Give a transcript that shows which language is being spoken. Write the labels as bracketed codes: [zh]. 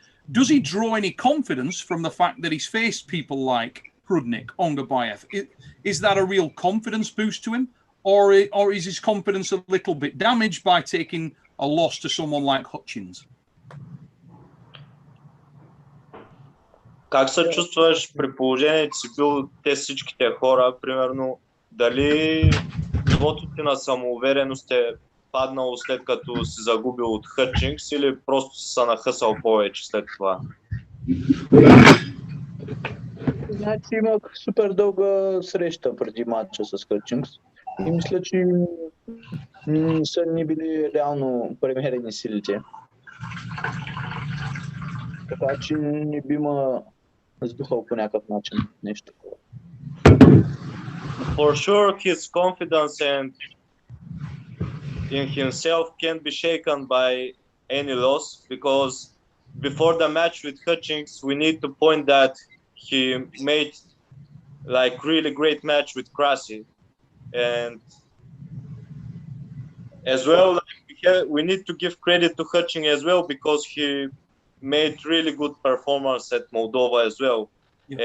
[en] Does he draw any confidence from the fact that he's faced people like Prudnik, Ongabayev? Is that a real confidence boost to him? Or is his confidence a little bit damaged by taking a loss to someone like Hutchins? [bg] Как се чувстваш при положение, че си бил те всичките хора, примерно, дали нивото ти на самоувереност е паднало след като си загубил от Хътчингс или просто си се нахъсал повече след това? Значи имах супер дълга среща преди матча с Хътчингс и мисля, че не са ни били реално премерени силите. Така че не би ме сдухал по някакъв начин нещо. [en] For sure his confidence and in himself can't be shaken by any loss, because before the match with Hutchings, we need to point that he made like really great match with Krasi, and as well like, we need to give credit to Hutchings as well, because he made really good performance at Moldova as well. Yeah.